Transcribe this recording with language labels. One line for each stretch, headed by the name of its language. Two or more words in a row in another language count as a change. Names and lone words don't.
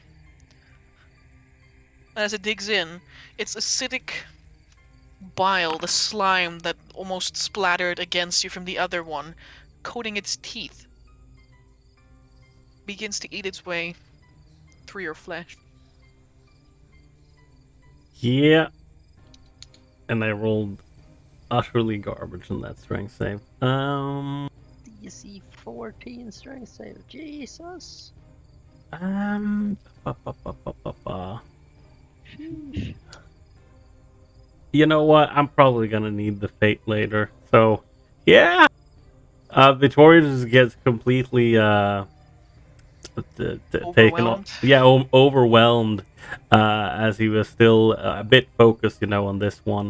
English: As it digs in, its acidic bile, the slime that almost splattered against you from the other one, coating its teeth, begins to eat its way through your flesh. Yeah. And I rolled utterly garbage in that strength save. DC 14 strength save. Jesus. Um. ba, ba, ba, ba, ba, ba. Sheesh. You know what? I'm probably gonna need the fate later. So, yeah. Victorious gets completely taken off. Overwhelmed. Yeah, overwhelmed. As he was still a bit focused, on this one.